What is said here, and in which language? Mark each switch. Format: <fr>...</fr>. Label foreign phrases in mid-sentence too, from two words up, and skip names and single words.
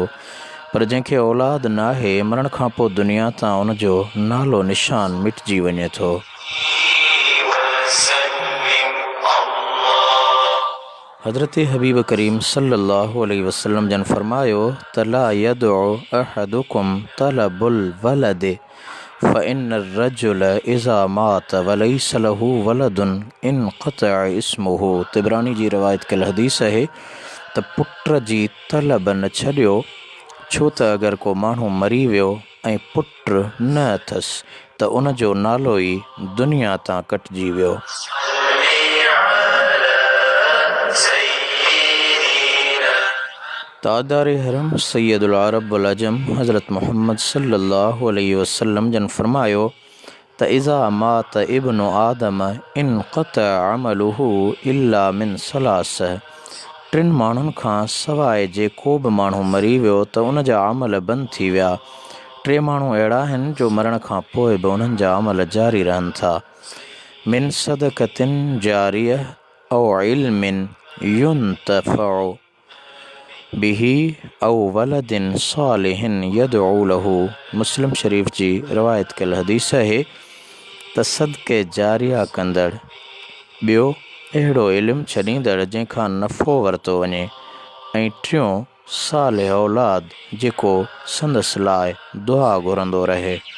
<sd>पर जंहिंखे औलाद नाहे, मरण खां पोइ दुनिया तां उन जो नालो निशान मिटिजी वञे थो। हज़रत हबीब करीम</sd> <ar>صلى الله عليه وسلم</ar> <sd>जन फरमायो त</sd> <ar>لا يدع أحدكم طلب الولد فإن الرجل إذا مات وليس له ولد انقطع اسمه.</ar> <sd>तिबरानी जी रवायत कल हदीस आहे त पुट जी तलब न छॾियो, छो त अगरि को माण्हू मरी वियो ऐं पुट न अथसि त उन जो नालो ई दुनिया तां कटिजी वियो। तादार हरम</sd> <ar>سيد العرب والعجم हज़रत मोहम्मद صلى الله عليه وسلم</ar> <sd>जन फरमायो त</sd> <ar>إذا مات ابن آدم انقطع عمله إلا من ثلاث.</ar> <sd>3 माण्हुनि खां सवाइ जे को बि माण्हू मरी वियो त उन जा अमल बंदि थी विया। 3 माण्हू अहिड़ा आहिनि जो मरण खां पोइ बि उन्हनि जा अमल जारी रहनि था।</sd> <ar>من صدقة جارية أو علم ينتفع به أو ولد صالح يدعو له.</ar> <sd>मुस्लिम शरीफ़ जी रवायत कल हदीस आहे त सदक़े जारिया कंदड़, ॿियो अहिड़ो इल्मु छॾींदड़ जंहिंखां नफ़ो वरितो वञे, ऐं टियों सालिह औलाद जेको संदसि लाइ दुआ घुरंदो रहे।</sd>